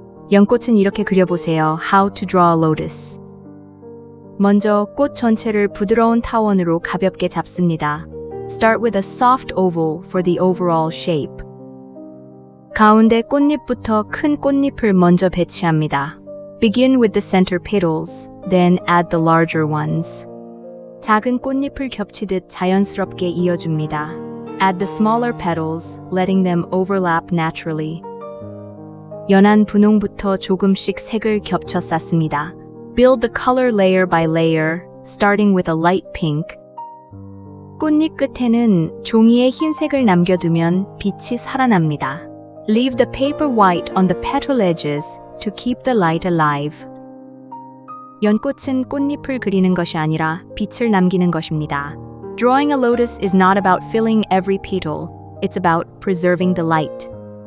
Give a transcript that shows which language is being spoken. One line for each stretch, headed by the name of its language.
Korean: 연꽃은 이렇게 그려보세요.
English: How to draw a lotus.
Korean: 먼저 꽃 전체를 부드러운 타원으로 가볍게 잡습니다.
English: Start with a soft oval for the overall shape.
Korean: 가운데 꽃잎부터 큰 꽃잎을 먼저 배치합니다.
English: Begin with the center petals, then add the larger ones.
Korean: 작은 꽃잎을 겹치듯 자연스럽게 이어줍니다.
English: Add the smaller petals, letting them overlap naturally.
Korean: 연한 분홍부터 조금씩 색을 겹쳐 쌓습니다.
English: Build the color layer by layer, starting with a light pink.
Korean: 꽃잎 끝에는 종이에 흰색을 남겨두면 빛이 살아납니다.
English: Leave the paper white on the petal edges to keep the light alive.
Korean: 연꽃은 꽃잎을 그리는 것이 아니라 빛을 남기는 것입니다.
English: Drawing a lotus is not about filling every petal. It's about preserving the light.